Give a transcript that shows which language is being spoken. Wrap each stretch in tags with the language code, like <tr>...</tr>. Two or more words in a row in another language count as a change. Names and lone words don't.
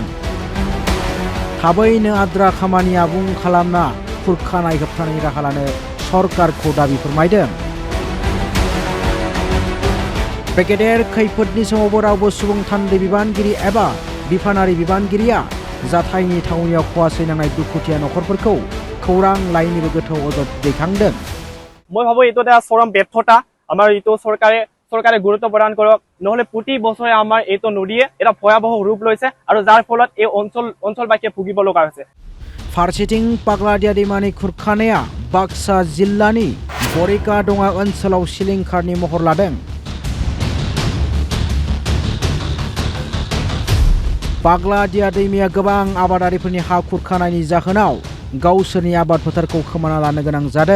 <brx>थाबैनो आद्रा खामानि आबुं खालामना खुरखानाय होबथानायनि राहा लानो सरकारखौ दाबि फोरमायदों। बे गेदेर खैफोदनि समावबो रावबो सुबुं थान्दै बिबानगिरि एबा बिफानारि बिबानगिरिया जाथायनि थावनियाव खहा सैनांनाय दुखुथिया नखरफोरखौ खौरां लाइनिबो गोथौ अजद दैखांदों।</brx> <as>মই ভাবো এইটো এটা চৰম ব্যৰ্থতা। আমাৰ এইটো চৰকাৰে গুৰুত্ব প্ৰদান কৰক, নহলে প্ৰতি বছৰে আমাৰ এইটো নদীয়ে এটা ভয়াবহ ৰূপ লৈছে আৰু যাৰ ফলত এই অঞ্চলবাসীয়ে ভুগিব লগা হৈছে।</as> <brx>फारसेथिं पाग्लादिया दैमानि खुरखानाया बाक्सा जिल्लानि बरिकाडङा ओनसोलाव सिलिंखारनि महर लादों। पाग्लादिया दैमाया गोबां आबादारिफोरनि हा खुरखानायनि जाहोनाव गावसोरनि आबाद फोथारखौ खोमाना लानो गोनां जादों।</brx>